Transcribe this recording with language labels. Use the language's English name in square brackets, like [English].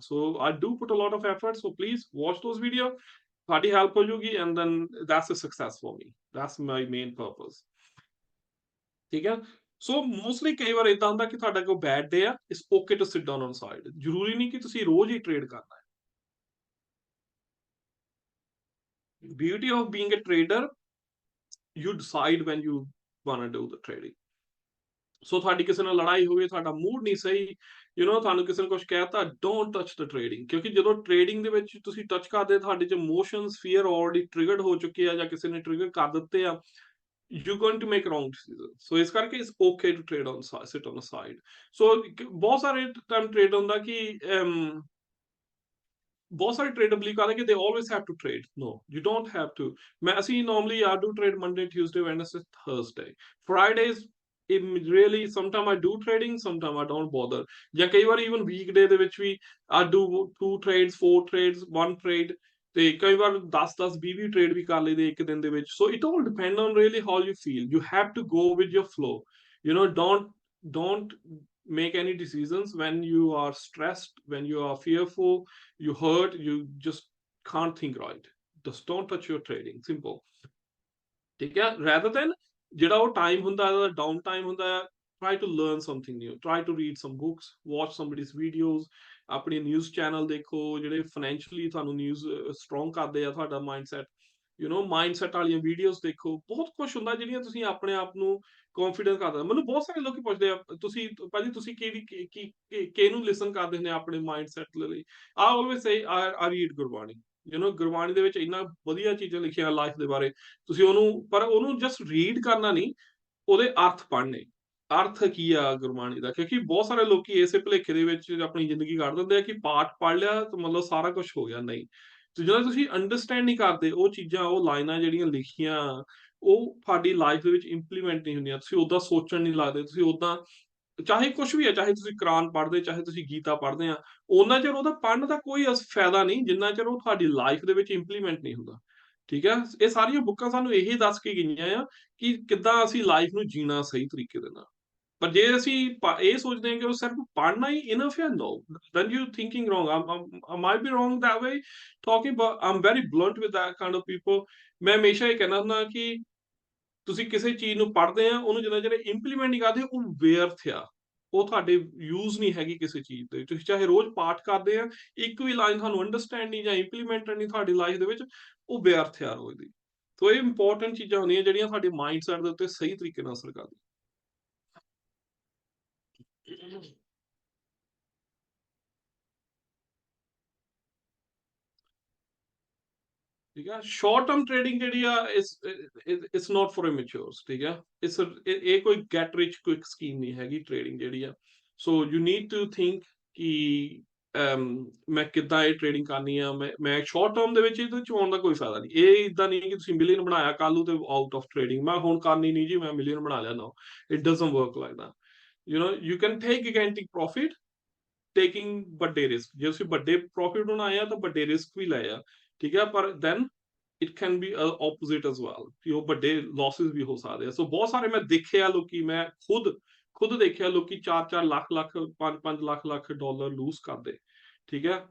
[English] so I do put a lot of effort, so please watch those video, [Punjabi] ਤੁਹਾਡੀ help ਹੋ ਜੂਗੀ, [English] And then that's a success for me, that's my main purpose. [Punjabi] ਠੀਕ ਹੈ, ਸੋ mostly ਕਈ ਵਾਰ ਇਦਾਂ ਹੁੰਦਾ ਕਿ ਤੁਹਾਡਾ ਕੋਈ ਬੈਡ ਡੇ ਆ, [English] it's okay to sit down on side, [Punjabi] ਜ਼ਰੂਰੀ ਨਹੀਂ ਕਿ ਤੁਸੀਂ ਰੋਜ਼ ਹੀ ਟ੍ਰੇਡ ਕਰਨਾ ਹੈ। [English] Beauty of being a trader, you decide when you want to do the trading। [Punjabi] ਸੋ ਤੁਹਾਡੀ ਕਿਸੇ ਨਾਲ ਲੜਾਈ ਹੋਵੇ, ਤੁਹਾਡਾ ਮੂਡ ਨਹੀਂ ਸਹੀ, ਤੁਹਾਨੂੰ ਕਿਸੇ ਨੇ ਕੁਝ ਕਹਿਤਾ, [English] don't touch the trading, [Punjabi] ਕਿਉਂਕਿ ਜਦੋਂ ਟ੍ਰੇਡਿੰਗ ਦੇ ਵਿੱਚ ਤੁਸੀਂ ਟੱਚ ਕਰਦੇ, ਤੁਹਾਡੇ ਚ ਇਮੋਸ਼ਨਸ, ਫੀਅਰ ਆਲਰੇਡੀ ਟ੍ਰਿਗਰਡ ਹੋ ਚੁੱਕੇ ਆ, ਜਾਂ ਕਿਸੇ ਨੇ ਟ੍ਰਿਗਰ ਕਰ ਦਿੱਤੇ ਆ, [English] You going to make wrong decision. [Punjabi] ਸੋ ਇਸ ਕਰਕੇ [English] It's okay to trade on sit on a side. [Punjabi] ਸੋ ਬਹੁਤ ਸਾਰੇ ਟਾਈਮ ਟ੍ਰੇਡ ਹੁੰਦਾ ਕਿ ਬਹੁਤ ਸਾਰੇ ਟ੍ਰੇਡਰ ਬਲੀਵ ਕਰਦੇ ਕਿ [English] They always have to trade, no you don't have to. ਅਸੀਂ normally are do trade Monday, Tuesday, Wednesday, Thursday, Fridays really sometimes I do trading, sometimes I don't bother, [Punjabi] ਜਾਂ ਕਈ ਵਾਰ [English] even weekday [Punjabi] ਦੇ ਵਿੱਚ ਵੀ [English] I do 2 trades, 4 trades, 1 trade, [Punjabi] ਤੇ ਕਈ ਵਾਰ 10-10, 20 trade ਵੀ ਕਰ ਲਈਦੇ ਇੱਕ ਦਿਨ ਦੇ ਵਿੱਚ। [English] So it all depend on really how you feel, you have to go with your flow, don't make any decisions when you are stressed, when you are fearful, you hurt, you just can't think right, just don't touch your trading, simple। [Punjabi] ਠੀਕ ਹੈ, rather than ਜਿਹੜਾ ਉਹ time ਹੁੰਦਾ ਹੈ, down time ਹੁੰਦਾ ਹੈ, [English] try to learn something new, try to read some books, watch somebody's videos, [Punjabi] ਆਪਣੀ news channel ਦੇਖੋ ਜਿਹੜੇ ਫਾਈਨੈਂਸ਼ੀਅਲੀ ਤੁਹਾਨੂੰ ਨਿਊਜ਼ ਸਟਰੋਂਗ ਕਰਦੇ ਆ, ਤੁਹਾਡਾ ਮਾਈਂਡਸੈਟ, ਮਾਈਂਡਸੈਟ ਵਾਲੀਆਂ ਵੀਡੀਓਜ਼ ਦੇਖੋ, ਬਹੁਤ ਕੁਝ ਹੁੰਦਾ ਜਿਹੜੀਆਂ ਤੁਸੀਂ ਆਪਣੇ ਆਪ ਨੂੰ ਕੌਨਫੀਡੈਂਸ ਕਰਦਾ। ਮੈਨੂੰ ਬਹੁਤ ਸਾਰੇ ਲੋਕੀ ਪੁੱਛਦੇ ਆ, ਤੁਸੀਂ ਭਾਜੀ ਤੁਸੀਂ ਕਿਹਨੂੰ ਲਿਸਨ ਕਰਦੇ ਹੁੰਦੇ ਆਪਣੇ ਮਾਈਂਡਸੈਟ ਲਈ? [English] I always say I read Gurbani. [Punjabi] Gurbani ਦੇ ਵਿੱਚ ਇੰਨਾ ਵਧੀਆ ਚੀਜ਼ਾਂ ਲਿਖੀਆਂ ਲਾਈਫ ਦੇ ਬਾਰੇ, ਤੁਸੀਂ ਪਰ ਉਹਨੂੰ ਜਸਟ ਰੀਡ ਕਰਨਾ ਨਹੀਂ, ਉਹਦੇ ਅਰਥ ਪੜ੍ਹਨੇ, ਅਰਥ ਕੀ ਆ ਗੁਰਬਾਣੀ ਦਾ। ਕਿਉਂਕਿ ਬਹੁਤ ਸਾਰੇ ਲੋਕੀ ਇਸੇ ਭੁਲੇਖੇ ਦੇ ਵਿੱਚ ਆਪਣੀ ਜ਼ਿੰਦਗੀ ਕੱਢ ਦਿੰਦੇ ਆ ਕਿ ਪਾਠ ਪੜ੍ਹ ਲਿਆ ਤਾਂ ਮਤਲਬ ਸਾਰਾ ਕੁਝ ਹੋ ਗਿਆ, ਨਹੀਂ। ਤੇ ਜਦੋਂ ਤੁਸੀਂ ਅੰਡਰਸਟੈਂਡ ਨਹੀਂ ਕਰਦੇ ਉਹ ਚੀਜ਼ਾਂ, ਉਹ ਲਾਈਨਾਂ ਜਿਹੜੀਆਂ ਲਿਖੀਆਂ, ਉਹ ਤੁਹਾਡੀ ਲਾਈਫ ਦੇ ਵਿੱਚ ਇੰਪਲੀਮੈਂਟ ਨਹੀਂ ਹੁੰਦੀਆਂ, ਤੁਸੀਂ ਓਦਾਂ ਸੋਚਣ ਨਹੀਂ ਲੱਗਦੇ, ਤੁਸੀਂ ਓਦਾਂ, ਚਾਹੇ ਕੁਝ ਵੀ ਹੈ, ਚਾਹੇ ਤੁਸੀਂ ਕੁਰਾਨ ਪੜ੍ਹਦੇ, ਚਾਹੇ ਤੁਸੀਂ ਗੀਤਾ ਪੜ੍ਹਦੇ ਆ, ਉਹਨਾਂ ਚਿਰ ਉਹਦਾ ਪੜ੍ਹਨ ਦਾ ਕੋਈ ਫਾਇਦਾ ਨਹੀਂ ਜਿੰਨਾ ਚਿਰ ਉਹ ਤੁਹਾਡੀ ਲਾਈਫ ਦੇ ਵਿੱਚ ਇੰਪਲੀਮੈਂਟ ਨਹੀਂ ਹੁੰਦਾ। ਠੀਕ ਹੈ, ਇਹ ਸਾਰੀਆਂ ਬੁੱਕਾਂ ਸਾਨੂੰ ਇਹੀ ਦੱਸ ਕੇ ਗਈਆਂ ਆ ਕਿ ਕਿੱਦਾਂ ਅਸੀਂ ਲਾਈਫ ਨੂੰ ਜੀਣਾ ਸਹੀ ਤਰੀਕੇ ਦੇ ਨਾਲ। ਪਰ ਜੇ ਅਸੀਂ ਇਹ ਸੋਚਦੇ ਹਾਂ ਕਿ ਉਹ ਸਿਰਫ ਪੜ੍ਹਨਾ ਹੀ ਇਨਫ ਹੈ, [English] No, then you thinking wrong, I might be wrong that way talking, but I'm very blunt with that kind of people। [Punjabi] ਮੈਂ ਹਮੇਸ਼ਾ ਇਹ ਕਹਿੰਦਾ ਹੁੰਦਾ ਕਿ ਤੁਸੀਂ ਕਿਸੇ ਚੀਜ਼ ਨੂੰ ਪੜ੍ਹਦੇ ਆ, ਉਹਨੂੰ ਜਿੰਨਾ ਚਿਰ ਇੰਪਲੀਮੈਂਟ ਨਹੀਂ ਕਰਦੇ, ਉਹ ਵਿਅਰਥ ਆ, ਉਹ ਤੁਹਾਡੇ ਯੂਜ਼ ਨਹੀਂ ਹੈਗੀ ਕਿਸੇ ਚੀਜ਼ ਦੇ। ਤੁਸੀਂ ਚਾਹੇ ਰੋਜ਼ ਪਾਠ ਕਰਦੇ ਆ, ਇੱਕ ਵੀ ਲਾਈਨ ਤੁਹਾਨੂੰ ਅੰਡਰਸਟੈਂਡ ਨਹੀਂ ਜਾਂ ਇੰਪਲੀਮੈਂਟ ਨਹੀਂ ਤੁਹਾਡੀ ਲਾਈਫ ਦੇ ਵਿੱਚ, ਉਹ ਵਿਅਰਥ ਆ ਰੋਜ਼ ਦੀ। ਸੋ ਇਹ ਇੰਪੋਰਟੈਂਟ ਚੀਜ਼ਾਂ ਹੁੰਦੀਆਂ ਜਿਹੜੀਆਂ ਤੁਹਾਡੇ ਮਾਈਂਡਸੈਟ ਦੇ ਉੱਤੇ ਸਹੀ ਤਰੀਕੇ ਨਾਲ ਅਸਰ ਕਰਦੀਆਂ। ਠੀਕ ਆ। [English] short term trading [Punjabi] ਜਿਹੜੀ ਆ [English] it's not for immatures, [Punjabi] ਠੀਕ ਆ। ਇਹ ਕੋਈ ਗੈਟ ਰਿਚ ਕੁਇਕ ਸਕੀਮ ਨਹੀਂ ਹੈਗੀ ਟ੍ਰੇਡਿੰਗ ਜਿਹੜੀ ਆ। So [English] you need to think [Punjabi] ਕਿ ਮੈਂ ਕਿੱਦਾਂ ਇਹ ਟ੍ਰੇਡਿੰਗ ਕਰਨੀ ਆ। ਮੈਂ ਸ਼ਾਰਟ ਟਰਮ ਦੇ ਵਿੱਚ ਇਹਦੇ ਚ ਆਉਣ ਦਾ ਕੋਈ ਫਾਇਦਾ ਨਹੀਂ। ਇਹ ਇਦਾਂ ਨਹੀਂ ਕਿ ਤੁਸੀਂ ਮਿਲੀਅਨ ਬਣਾਇਆ ਕੱਲ ਨੂੰ ਤੇ ਆਊਟ ਆਫ ਟ੍ਰੇਡਿੰਗ ਮੈਂ ਹੁਣ ਕਰਨੀ ਨਹੀਂ ਜੀ, ਮੈਂ ਮਿਲੀਅਨ ਬਣਾ ਲਿਆ। [English] ਨਾ, it doesn't work like that। you can take gigantic profit taking ਵੱਡੇ risk. [Punjabi] ਜੇ ਤੁਸੀਂ ਵੱਡੇ ਪ੍ਰੋਫਿਟ ਬਣਾਏ ਆ ਤਾਂ ਵੱਡੇ ਰਿਸਕ ਵੀ ਲਏ ਆ, ਠੀਕ ਹੈ। ਪਰ [English] then it can be opposite as well, [Punjabi] ਕਿ ਉਹ ਵੱਡੇ ਲਾਸਿਸ ਵੀ ਹੋ ਸਕਦੇ ਆ। ਸੋ ਬਹੁਤ ਸਾਰੇ ਮੈਂ ਦੇਖਿਆ ਲੋਕੀ, ਮੈਂ ਖੁਦ ਦੇਖਿਆ ਲੋਕੀ 4-4 ਲੱਖ 5-5 ਲੱਖ ਡਾਲਰ ਲੂਜ਼ ਕਰਦੇ, ਠੀਕ ਹੈ।